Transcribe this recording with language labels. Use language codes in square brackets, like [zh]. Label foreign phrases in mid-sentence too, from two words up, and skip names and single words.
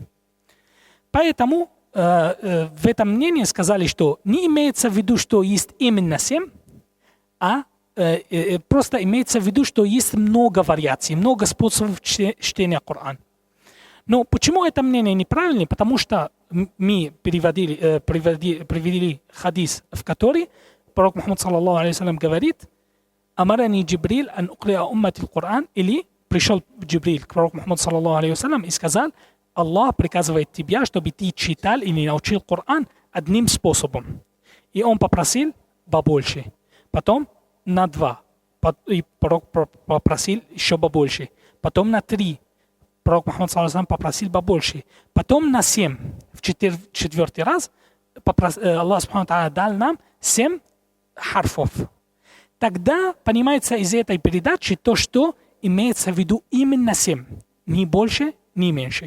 [ru] Поэтому в этом мнении сказали, что не имеется в виду, что есть именно 7, а просто имеется в виду, что есть много вариаций, много способов чтения Корана. Но почему это мнение неправильное? Потому что мы привели хадис, в который пророк Мухаммад [ar] صلى الله عليه وسلم [ru] говорит: [ar] «أمرني جبريل أن أقرئ أمتي القرآن», [ru] или пришел Джибриль к пророку Мухаммаду [ar] صلى الله عليه وسلم [ru] и сказал: Аллах приказывает тебя, чтобы ты читал или научил Коран одним способом. И он попросил побольше. Потом на 2. И пророк попросил еще побольше. Потом на 3. Пророк Мухаммад [ar] صلى الله عليه وسلم [ru] попросил побольше. Потом на 7. В четвертый раз [ar] الله سبحانه تعالى [ru] дал нам 7 харфов. Тогда понимается из этой передачи то, что имеется в виду именно 7. Ни больше, ни меньше.